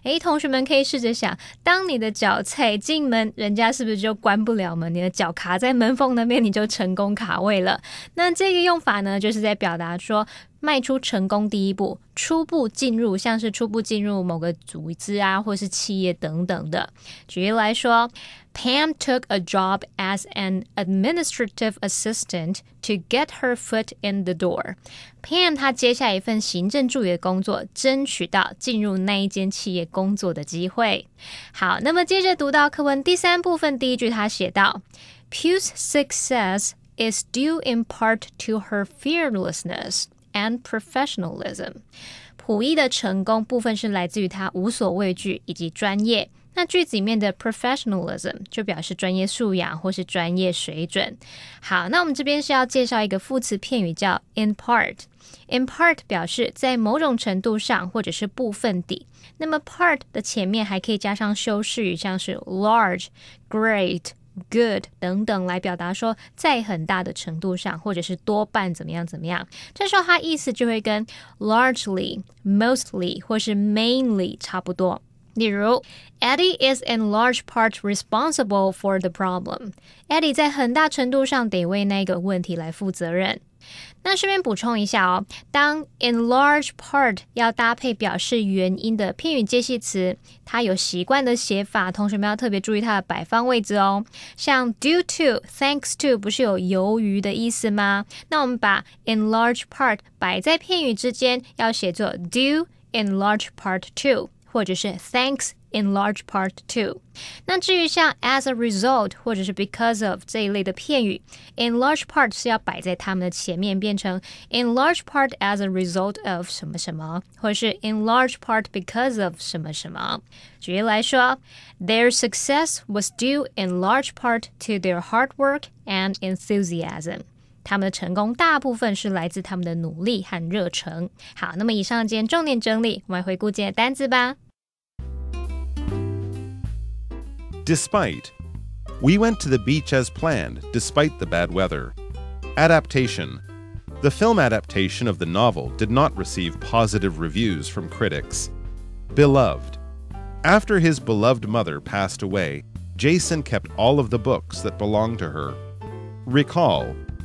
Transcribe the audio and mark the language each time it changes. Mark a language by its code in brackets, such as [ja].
[zh] 同学们可以试着想，当你的脚踩进门，人家是不是就关不了门？你的脚卡在门缝那边，你就成功卡位了。那这个用法呢，就是在表达说迈出成功第一步，初步进入，像是初步进入某个组织啊，或是企业等等的。举例来说， [en] Pam took a job as an administrative assistant to get her foot in the door. [zh] Pam 她接下一份行政助理的工作，争取到进入那一间企业工作的机会。好，那么接着读到课文第3部分第一句，他写到 [en] Pew's success is due in part to her fearlessness and professionalism. [zh] 溥仪的成功部分是来自于他无所畏惧以及专业。那句子里面的 professionalism 就表示专业素养或是专业水准。好，那我们这边是要介绍一个副词片语叫 in part。in part 表示在某种程度上或者是部分地。那么 part 的前面还可以加上修饰语，像是 large、great、good 等等，来表达说在很大的程度上或者是多半怎么样怎么样。这时候它意思就会跟 largely、mostly 或是 mainly 差不多。例如 [en] Eddie is in large part responsible for the problem. [zh] Eddie 在很大程度上得为那个问题来负责任。那顺便补充一下哦，当 in large part 要搭配表示原因的片语介系词，它有习惯的写法，同学们要特别注意它的摆放位置哦。像 due to、thanks to 不是有由于的意思吗？那我们把 in large part 摆在片语之间，要写作 [en] due in large part to， [zh] 或者是 [en] thanks in large part to。 [zh] 那至于像 as a result 或者是 because of 这一类的片语， in large part 是要摆在它们的前面，变成 [en] in large part as a result of [zh] 什么什么，或者是 [en] in large part because of [zh] 什么什么。举例来说， [en] Their success was due in large part to their hard work and enthusiasm。 [zh] 他们的成功大部分是来自他们的努力和热忱。好，那么以上今天重点整理，我们来回顾今天的单字吧。 [en] Despite. We went to the beach as planned, despite the bad weather. Adaptation. The film adaptation of the novel did not receive positive reviews from critics. Beloved. After his beloved mother passed away, Jason kept all of the books that belonged to her. Recall.